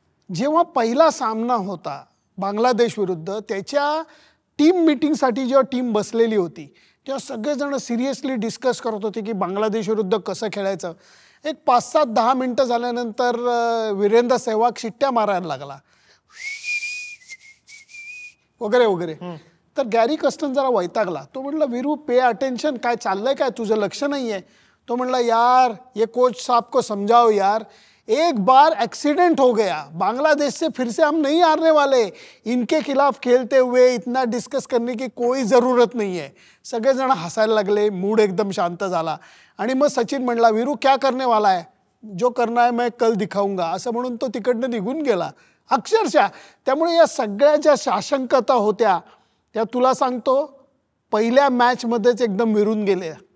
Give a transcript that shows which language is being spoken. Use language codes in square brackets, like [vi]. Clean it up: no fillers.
[mr] जेव्हा पहिला सामना होता बांगलादेश विरुद्ध, त्याच्या टीम मीटिंगसाठी जेव्हा टीम बसलेली होती, तेव्हा सगळेजण सिरियसली डिस्कस करत होते की बांगलादेश विरुद्ध कसं खेळायचं. एक 5-7-10 मिनटं झाल्यानंतर वीरेंद्र सेहवाग शिट्ट्या मारायला लागला वगैरे वगैरे. तर गॅरी कस्टन जरा वैतागला. तो म्हणला, [hi] वीरू पे अटेन्शन, [mr] काय चाललंय, काय तुझं लक्ष नाही आहे? तो म्हणला, [hi] यार ये कोच साहब को समझाओ यार, एक बार एक्सीडेंट हो गया, बांग्लादेश से फिर से हम नहीं हारने वाले, इनके खिलाफ खेलते हुए इतना डिस्कस करने की कोई ज़रूरत नहीं है. [mr] सगळेजण हसायला लागले, मूड एकदम शांत झाला. आणि मग सचिन म्हणला, [hi] वीरू क्या करने वाला है, जो करना है मैं कल दिखाऊंगा, [mr] असं म्हणून तो तिकडनं निघून गेला अक्षरशः. त्यामुळे या सगळ्या ज्या शाशंकता होत्या त्या तुला सांगतो पहिल्या मॅचमध्येच एकदम विरून गेल्या.